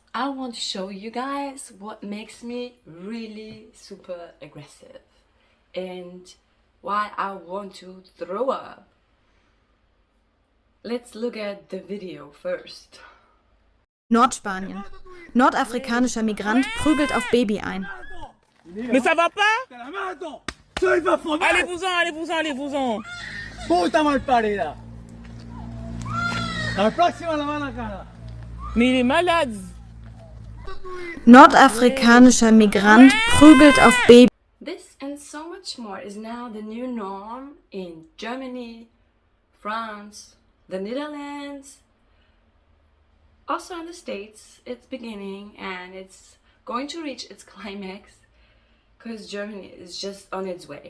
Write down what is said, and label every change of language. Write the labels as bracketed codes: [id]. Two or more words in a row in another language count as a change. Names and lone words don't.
[en] I want to show you guys what makes me really super aggressive and why I want to throw up. Let's look at the video first. [de] Nordspanien. Nordafrikanischer Migrant prügelt auf Baby ein. [fr] Mais ça va pas? Allez-vous-en, allez-vous-en, allez-vous-en. [es] Puta mal parida. La próxima la van a cara. [fr] Mais il est malade. [de] Nordafrikanischer Migrant prügelt auf Baby. [en] This and so much more is now the new norm in Germany, France, the Netherlands, also in the States. It's beginning and it's going to reach its climax because Germany is just on its way.